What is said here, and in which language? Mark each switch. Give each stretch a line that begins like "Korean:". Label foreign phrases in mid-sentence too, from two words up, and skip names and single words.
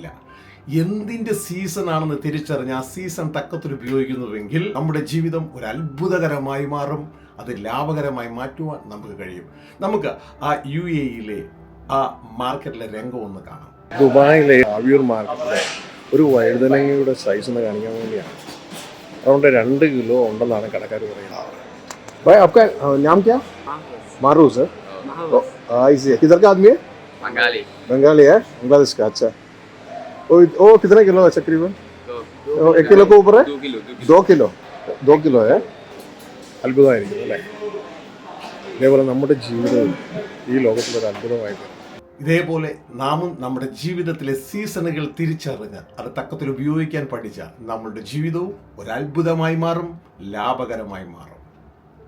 Malayalam: എന്തിൻ്റെ സീസൺ ആണെന്ന് തിരിച്ചറിഞ്ഞ് ആ സീസൺ തക്കത്തിൽ ഉപയോഗിക്കുന്നുവെങ്കിൽ നമ്മുടെ ജീവിതം ഒരു അത്ഭുതകരമായി മാറും. അത് ലാഭകരമായി മാറ്റുവാൻ നമുക്ക് കഴിയും. നമുക്ക് ആ UAE ആ മാർക്കറ്റിലെ രംഗം ഒന്ന് കാണാം. ദുബായിലെ അവ്യൂർ മാർക്കറ്റിലെ ഒരു വഴുതനങ്ങയുടെ സൈസ് ഒന്ന് കാണിക്കാൻ വേണ്ടിയാണ്. അതുകൊണ്ട് 2 കിലോ ഉണ്ടെന്നാണ് കടക്കാർ പറയുന്നത്.
Hindi: भाई आपका नाम क्या? मारूस है. ऐसे किधर का आदमी है? बंगाली है. बांग्लादेश का. अच्छा. वो कितने किलो है तकरीबन? 1 किलो के ऊपर है. 2 किलो है.
Malayalam: അത്ഭുതമായിരിക്കും അല്ലേ? ഇതേപോലെ നമ്മുടെ ജീവിതവും ഈ ലോകത്തിലൊരു അത്ഭുതമായിട്ട്. ഇതേപോലെ നാമും നമ്മുടെ ജീവിതത്തിലെ സീസണുകൾ തിരിച്ചറിഞ്ഞ് അത് തക്കത്തിൽ ഉപയോഗിക്കാൻ പഠിച്ചാൽ നമ്മളുടെ ജീവിതവും ഒരു അത്ഭുതമായി മാറും, ലാഭകരമായി മാറും.